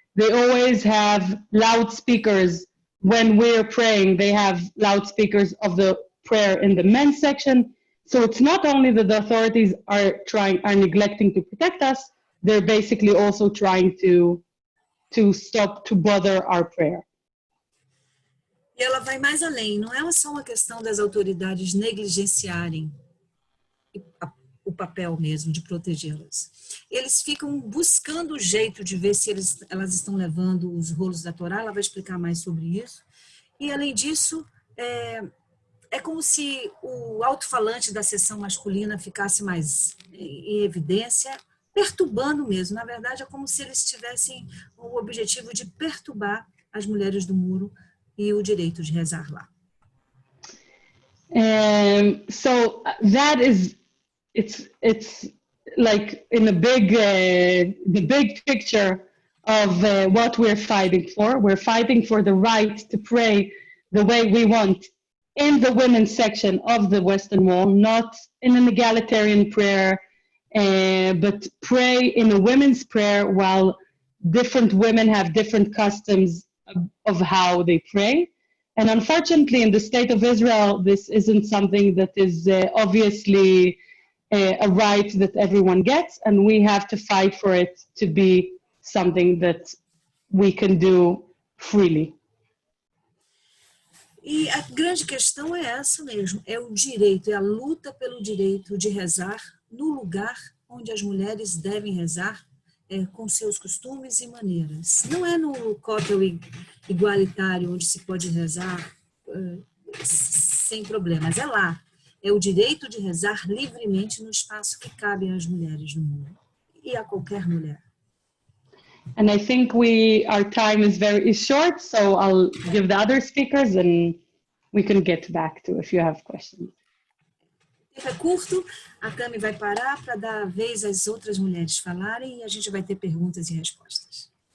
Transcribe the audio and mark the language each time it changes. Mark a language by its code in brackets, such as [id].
[en] They always have loudspeakers. When we're praying, they have loudspeakers of the prayer in the men's section. So it's not only that the authorities are neglecting to protect us, they're basically also trying to bother our prayer. [pt] E ela vai mais além, não é só uma questão das autoridades negligenciarem o papel mesmo de protegê-las. Eles ficam buscando o jeito de ver se elas estão levando os rolos da Torá, ela vai explicar mais sobre isso. E além disso, é como se o alto-falante da seção masculina ficasse mais em evidência, perturbando mesmo. Na verdade, é como se eles tivessem o objetivo de perturbar as mulheres do muro e o direito de rezar lá. [en] So that is, it's like in the big picture of what we're fighting for. We're fighting for the right to pray the way we want in the women's section of the Western Wall, not in an egalitarian prayer, but pray in a women's prayer while different women have different customs of how they pray. And unfortunately, in the state of Israel, this isn't something that is obviously a right that everyone gets, and we have to fight for it to be something that we can do freely. [pt] E a grande questão é essa mesmo, é o direito, é a luta pelo direito de rezar no lugar onde as mulheres devem rezar, com seus costumes e maneiras. Não é no cótel igualitário onde se pode rezar sem problemas, é lá. É o direito de rezar livremente no espaço que cabe às mulheres no mundo e a qualquer mulher. [en] And I think our time is very short, so I'll give the other speakers and we can get back to if you have questions. [pt] O tempo é curto, a Tami vai parar para dar vez às outras mulheres falarem e a gente vai ter perguntas e respostas.